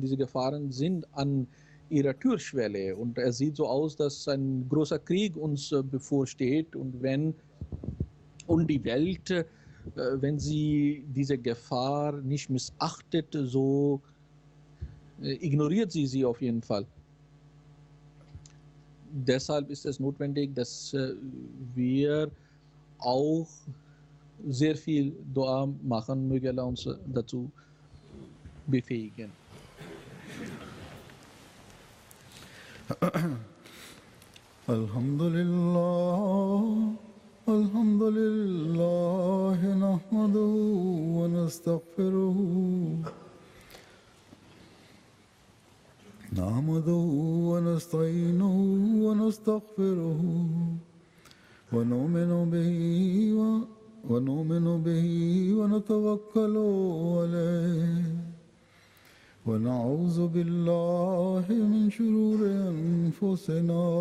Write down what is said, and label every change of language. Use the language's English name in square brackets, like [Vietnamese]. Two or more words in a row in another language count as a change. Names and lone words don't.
[German] Diese Gefahren sind an ihrer Türschwelle und es sieht so aus, dass ein großer Krieg uns bevorsteht und die Welt, wenn sie diese Gefahr nicht missachtet, so ignoriert sie auf jeden Fall. Deshalb ist es notwendig, dass wir auch sehr viel Dua machen, möge Allah uns dazu befähigen. [Arabic] الحمد لله نحمده ونستعينه ونستغفره ونؤمن به ونتوكل عليه ونعوذ بالله من شرور أنفسنا